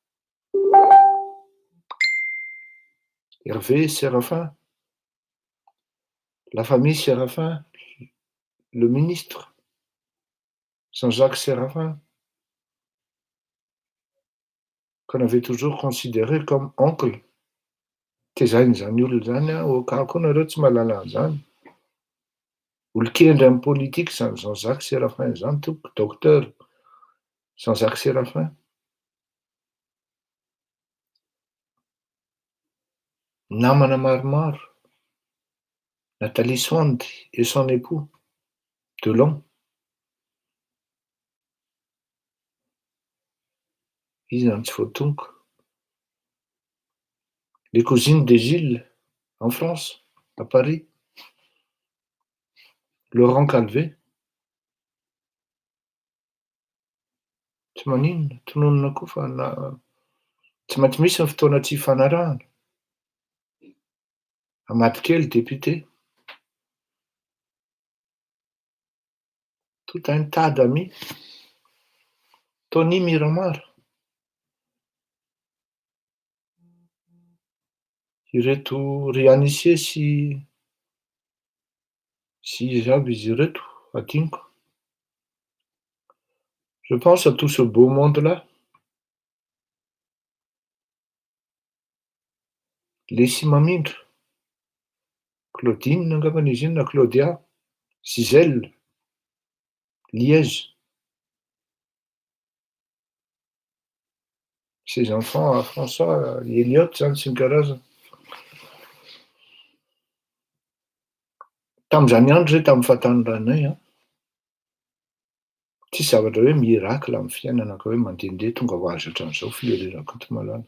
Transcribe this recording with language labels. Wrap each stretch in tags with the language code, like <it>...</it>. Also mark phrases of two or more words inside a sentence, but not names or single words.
<fr>Hervé, Séraphin, la famille Séraphin, le ministre, Jean-Jacques Séraphin, qu'on avait toujours considéré comme oncle.</fr> <mg>Tezainy zany olona zany a, ka koa nareo tsy mahalala an'zany. Olon-kendry amin'ny politika zany Jean-Jacques Séraphin zany tompoko, docteur Jean-Jacques Séraphin. Namana maromaro,</mg> <fr>Nathalie Soandy et son époux, Delon.</fr> <mg>Izy zany tsy voatonoko.</mg> <fr>Les cousines de Gilles, en France, à Paris. Laurent Calvé.</fr> <mg>Tsy maninona, tononona koa fa tsy maintsy misy ny fotoana tsy hifanarahana.</mg> <fr>Amadikely, député. Tout un tas d'amis. Tony Miramar.</fr> <mg>Ireto Rianissier sy izy aby izy ireto, adiniko.</mg> <fr>Je pense à tout ce beau monde-là.</fr> <mg>Lesy Mamindro, Claudine angambany izy iny na Claudia, Gisèle, Liège.</mg> <fr>Ses enfants,</fr> <mg>François, Elliot zany sy ny karazany. Tam'zany andro zay tamin'ny fahatanjaranay tsisy zavatra hoe miracle amin'ny fiainana ka hoe mandehandeha tonga ho azo hatram'izao fiherirako eto malala.</mg>